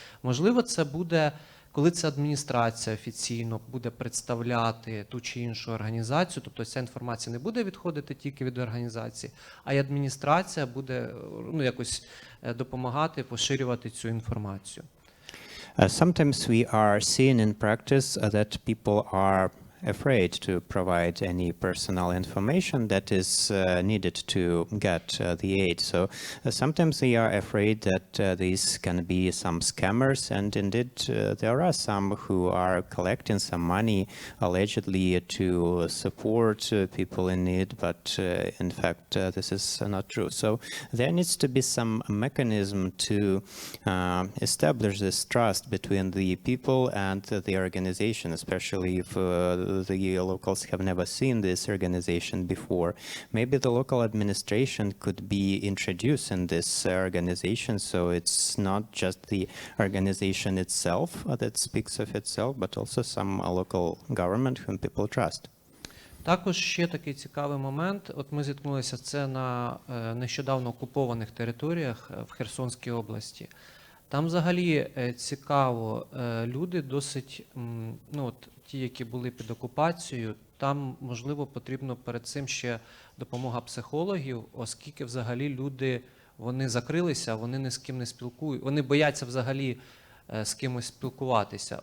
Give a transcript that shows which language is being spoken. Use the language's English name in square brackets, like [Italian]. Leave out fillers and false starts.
[Ukrainian] Можливо, це буде, коли ця адміністрація офіційно буде представляти ту чи іншу організацію, тобто ця інформація не буде відходити тільки від організації, а й адміністрація буде якось допомагати поширювати цю інформацію. [English] Sometimes we are seeing in practice that people are afraid to provide any personal information that is needed to get the aid. So sometimes they are afraid that these can be some scammers, and indeed there are some who are collecting some money allegedly to support people in need, but in fact this is not true. So there needs to be some mechanism to establish this trust between the people and the organization, especially if the locals have never seen this organization before. Maybe the local administration could be introduced in this organization, so it's not just the organization itself that speaks of itself, but also some local government whom people trust. [Ukrainian] Також ще такий цікавий момент. От ми зіткнулися це на нещодавно окупованих територіях в Херсонській області. Там взагалі цікаво, люди досить, ті, які були під окупацією, там, можливо, потрібно перед цим ще допомога психологів, оскільки взагалі люди, вони закрилися, вони ні з ким не спілкують, вони бояться взагалі з кимось спілкуватися.